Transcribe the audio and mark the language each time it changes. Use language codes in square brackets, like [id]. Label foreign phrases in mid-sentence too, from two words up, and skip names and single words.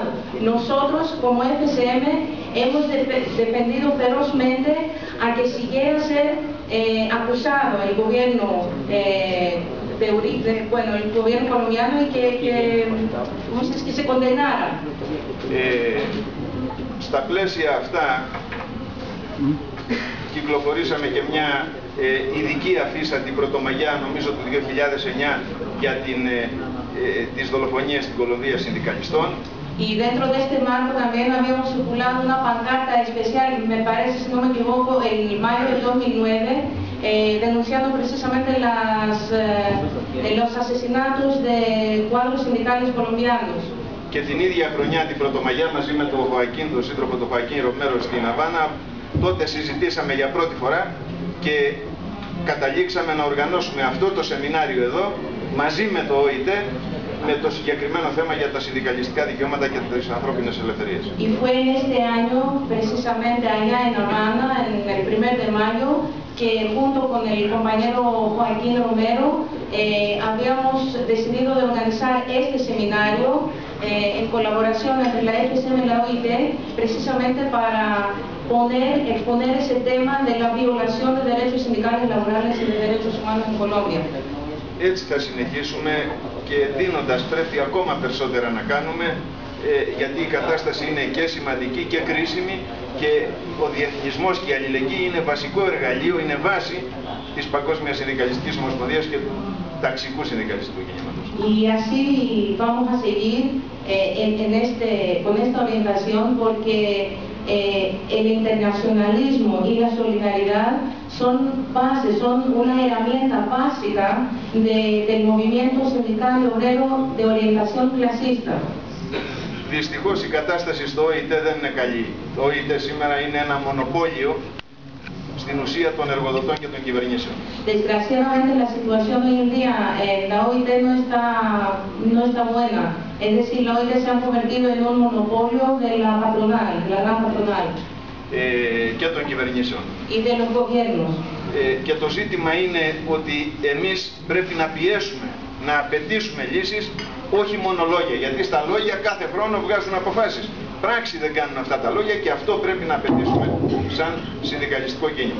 [es] Nosotros, como FCM, hemos defendido ferozmente a que siguiera a ser acusado el gobierno el gobierno colombiano y que se condenara. [el] Στα πλαίσια αυτά κυκλοφορήσαμε και μια ειδική αφίσα την Πρωτομαγιά, νομίζω του 2009, για τις δολοφονίες στην Κολομβία συνδικαλιστών. [es] Y dentro de este marco también habíamos circulado una pancarta especial, me parece, si no me equivoco, en mayo del 2009, denunciando precisamente los asesinatos de cuadros sindicales colombianos. [el] Και την ίδια χρονιά, την Πρωτομαγιά, μαζί με τον Χοακίν, τον σύντροφο του Χοακίν Ρομέρο στην Αβάνα, τότε συζητήσαμε για πρώτη φορά και καταλήξαμε να οργανώσουμε αυτό το σεμινάριο εδώ, μαζί με το ΟΗΤ, με το συγκεκριμένο θέμα για τα συνδικαλιστικά δικαιώματα και τις ανθρώπινες ελευθερίες. [es] Y fue en este año, precisamente allá en Habana, en el 1 de mayo, que junto con el compañero Joaquín Romero habíamos decidido de organizar este seminario en colaboración entre la FCM y la OIT, precisamente para exponer ese tema de la violación de derechos sindicales, laborales y de derechos humanos en Colombia. [el] Έτσι θα συνεχίσουμε και δίνοντας πρέπει ακόμα περισσότερα να κάνουμε γιατί η κατάσταση είναι και σημαντική και κρίσιμη και ο διεθνισμός και η αλληλεγγύη είναι βασικό εργαλείο, είναι βάση της Παγκόσμιας Συνδικαλιστικής Ομοσπονδίας και του ταξικού συνδικαλιστικού κινήματος. [es] Y así vamos a seguir con esta orientación porque el internacionalismo y la solidaridad son bases, son una herramienta básica del movimiento sindical y obrero de orientación clasista. [el] Δυστυχώς η κατάσταση στο ΟΗΤ δεν είναι καλή. Το ΟΗΤ σήμερα είναι ένα μονοπόλιο στην ουσία των εργοδοτών και των κυβερνήσεων. [es] Desgraciadamente la situación hoy en día en la OIT no está buena. Es decir, la OIT se ha convertido en un monopolio de la patronal, de la gran patronal. [el] Και των κυβερνήσεων. [es] Y de los gobiernos. [el] Και το ζήτημα είναι ότι εμείς πρέπει να πιέσουμε, να απαιτήσουμε λύσεις, όχι μόνο λόγια, γιατί στα λόγια κάθε χρόνο βγάζουν αποφάσεις. Πράξη δεν κάνουν αυτά τα λόγια και αυτό πρέπει να απαιτήσουμε σαν συνδικαλιστικό κίνημα.